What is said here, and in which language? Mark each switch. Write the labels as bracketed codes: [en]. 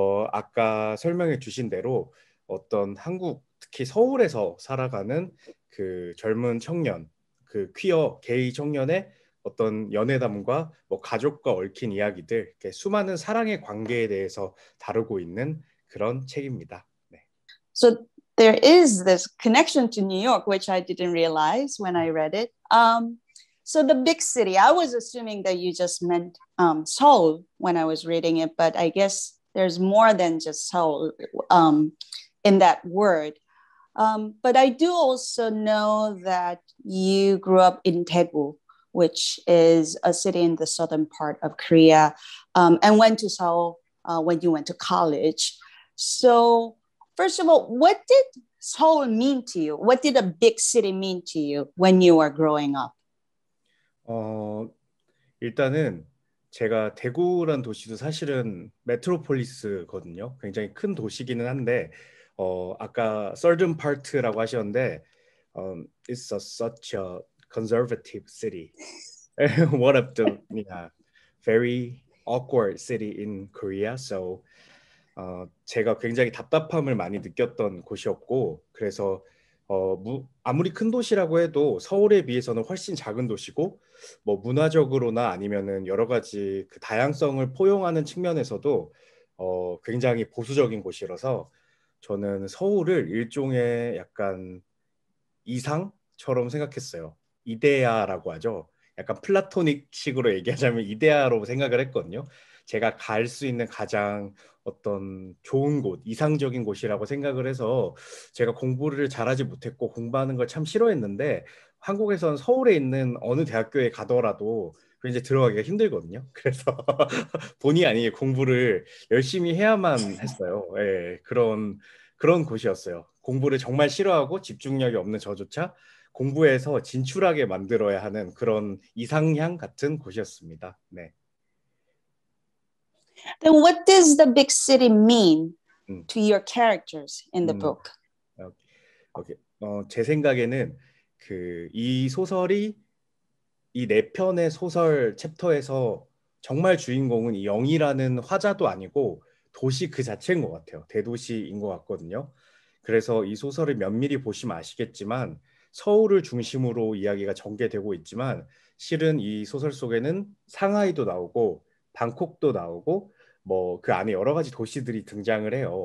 [ko] 아까 설명해 주신 대로 어떤 한국, 특히 서울에서 살아가는 그 젊은 청년, 그 퀴어, 게이 청년의 어떤 연애담과 뭐 가족과 얽힌 이야기들, 이렇게 수많은 사랑의 관계에 대해서 다루고 있는 그런 책입니다. 네. [en] So there is this connection to New York, which I didn't realize when I read it. So the big city, I was assuming that you just meant Seoul when I was reading it, but I guess there's more than just Seoul in that word. But I do also know that you grew up in Daegu, which is a city in the southern part of Korea, and went to Seoul when you went to college. So first of all, what did Seoul mean to you? What did a big city mean to you when you were growing up? [ko] 일단은 제가 대구란 도시도 사실은 메트로폴리스거든요. 굉장히 큰 도시기는 한데 아까 [en] certain part [ko] 라고 하셨는데 [en] it's such a conservative city. One of the very awkward city in Korea. [ko] So 제가 굉장히 답답함을 많이 느꼈던 곳이었고 그래서 아무리 큰 도시라고 해도 서울에 비해서는 훨씬 작은 도시고 뭐 문화적으로나 아니면은 여러 가지 그 다양성을 포용하는 측면에서도 굉장히 보수적인 곳이라서 저는 서울을 일종의 약간 이상처럼 생각했어요. 이데아라고 하죠. 약간 플라토닉식으로 얘기하자면 이데아로 생각을 했거든요. 제가 갈 수 있는 가장 어떤 좋은 곳, 이상적인 곳이라고 생각을 해서 제가 공부를 잘하지 못했고 공부하는 걸 참 싫어했는데 한국에선 서울에 있는 어느 대학교에 가더라도 그 이제 들어가기가 힘들거든요. 그래서 본의 아니게 공부를 열심히 해야만 했어요. 예, 그런 곳이었어요. 공부를 정말 싫어하고 집중력이 없는 저조차 공부해서 진출하게 만들어야 하는 그런 이상향 같은 곳이었습니다. 네. [en] Then what does the big city mean 음, to your characters in the 음, book? 오케이. [ko] 제 생각에는 그 이 소설이 이 네 편의 소설 챕터에서 정말 주인공은 이 영이라는 화자도 아니고 도시 그 자체인 것 같아요. 대도시인 것 같거든요. 그래서 이 소설을 면밀히 보시면 아시겠지만 서울을 중심으로 이야기가 전개되고 있지만 실은 이 소설 속에는 상하이도 나오고 방콕도 나오고 뭐 그 안에 여러 가지 도시들이 등장을 해요.